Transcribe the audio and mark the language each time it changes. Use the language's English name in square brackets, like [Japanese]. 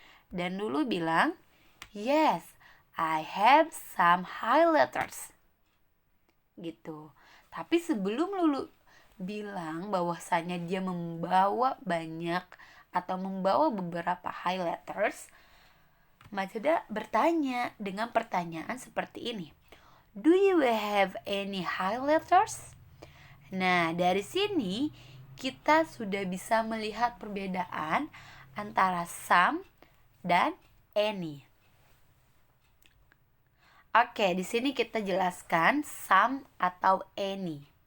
[Indonesian] Dan Lulu bilang, [English] "Yes, I have some highlighters." [Indonesian] Gitu. Tapi sebelum Lulu bilang bahwasanya dia membawa banyak atau membawa beberapa highlighters, Majda bertanya dengan pertanyaan seperti ini. [English] Do you have any highlighters? [Indonesian] Nah, dari sini kita sudah bisa melihat perbedaan antara some dan any. Oke, di sini kita jelaskan some atau any.